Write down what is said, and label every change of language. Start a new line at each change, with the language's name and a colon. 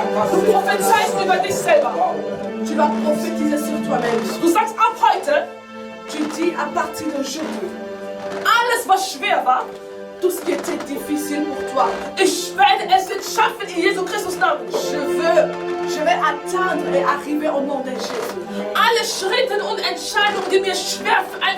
German: Du prophezeist über dich selber.
French: Tu vas prophétiser sur toi-même.
German: Du sagst ab heute,
French: Tu dis à partir d'aujourd'hui,
German: alles was schwer war,
French: tout ce qui était difficile pour toi,
German: ich werde es jetzt schaffen in Jesu Christus Namen.
French: je vais atteindre et arriver au nom de Jésus.
German: Alle Schritte und Entscheidungen, die mir schwer fielen,